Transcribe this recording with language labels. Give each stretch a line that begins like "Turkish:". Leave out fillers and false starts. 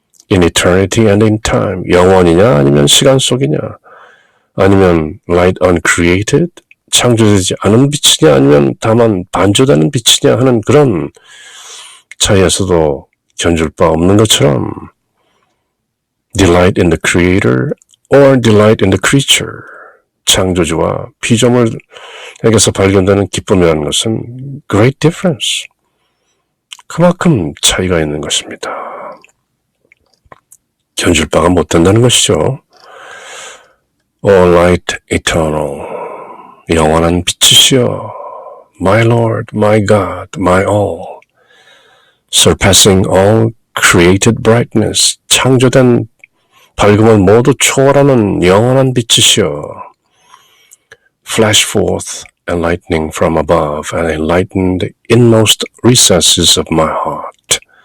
English: In eternity and in time,
Korean: 영원이냐 아니면 시간 속이냐, 아니면
English: light uncreated,
Korean: 창조되지 않은 빛이냐 아니면 다만 반조되는 빛이냐 하는 그런 차이에서도 견줄 바 없는 것처럼
English: delight in the Creator or delight in the creature,
Korean: 창조주와 피조물에게서 발견되는 기쁨이라는 것은
English: great difference,
Korean: 그만큼 차이가 있는 것입니다. 견줄 바가 못 된다는 것이죠.
English: O light eternal,
Korean: 영원한 빛이시여,
English: my Lord, my God, my all, surpassing all created brightness,
Korean: 창조된 밝음을 모두 초월하는 영원한 빛이시여.
English: Flash forth, enlightening from above, and enlighten the inmost recesses of my heart.